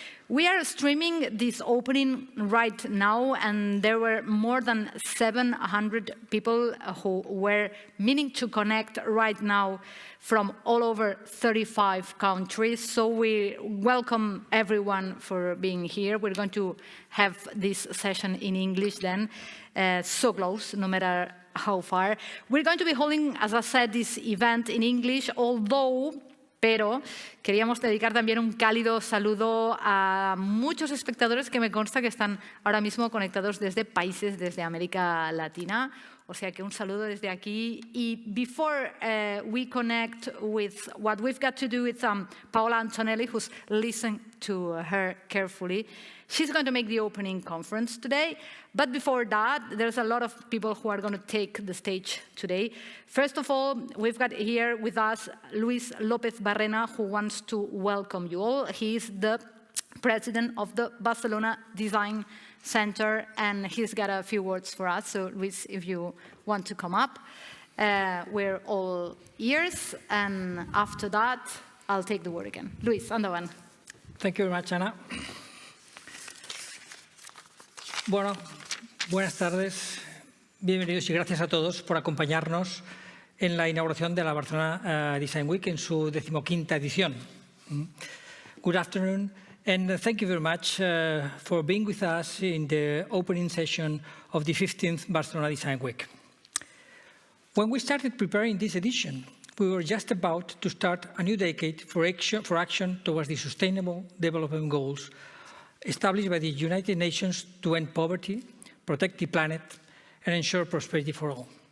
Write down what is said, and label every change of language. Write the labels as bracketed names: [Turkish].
[English] We are streaming this opening right now, and there were more than 700 people who were meaning to connect right now from all over 35 countries. So we welcome everyone for being here. We're going to have this session in English then, so close, no matter how far. We're going to be holding, as I said, this event in English, [Spanish] pero queríamos dedicar también un cálido saludo a muchos espectadores que me consta que están ahora mismo conectados desde países desde América Latina. O sea que un saludo desde aquí. [English] Y before we connect with what we've got to do with Paola Antonelli, who's listened to her carefully, she's going to make the opening conference today. But before that, there's a lot of people who are going to take the stage today. First of all, we've got here with us Luis López Barrena, who wants to welcome you all. He is the president of the Barcelona Design Center, and he's got a few words for us. So, Luis, if you want to come up, we're all ears. And after that, I'll take the word again. [Spanish] Luis, andaban. [English] Thank you very much, Ana. [Spanish] Bueno, buenas tardes, bienvenidos y gracias a todos por acompañarnos en la inauguración de la Barcelona Design Week en su 15ª edición. [English] Good afternoon, and thank you very much for being with us in the opening session of the 15th Barcelona Design Week. When we started preparing this edition, we were just about to start a new decade for action towards the Sustainable Development Goals established by the United Nations to end poverty, protect the planet, and ensure prosperity for all.